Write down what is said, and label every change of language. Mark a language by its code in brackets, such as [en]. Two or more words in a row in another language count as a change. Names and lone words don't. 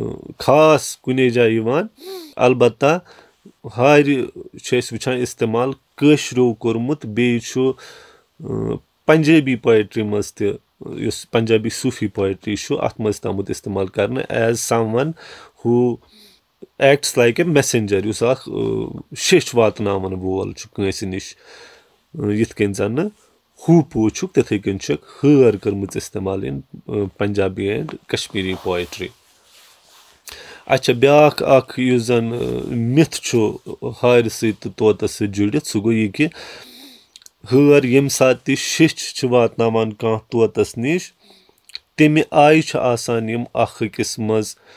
[ks] خاص کُنے جایہِ یِوان البتہ ہارِ چھِ أسۍ وٕچھان استعمال کٲشرو کوٚرمُت بیٚیہِ چھُ [en] Punjabi poetry [ks] منٛز تہِ یُس [en] Punjabi Sufi poetry [ks] چھُ اَتھ منٛز تہِ آمُت استعمال کرنہٕ [en] as someone who acts like a messenger [ks] یُس اکھ شیٚچھ واتناون وول چھُ کٲنٛسہِ نِش یِتھ کٔنۍ زنہٕ ہوٗپوٗ چھُکھ تِتھٕے کٔنۍ چھُکھ ہٲر کٔرمٕژ استعمال [en] in Punjabi and Kashmiri poetry. [ks] اچھا بیٛاکھ اکھ یُس زن مِتھ چھُ ہارِ سۭتۍ تہٕ طوطس سۭتۍ جُڑِتھ سُہ گوٚو یہِ کہِ ہٲر ییٚمہِ ساتہٕ تہِ شیٚچھ چھِ واتناوان کانٛہہ طوطس نِش تمہِ آیہِ چھِ آسان یِم اکھ أکِس منٛز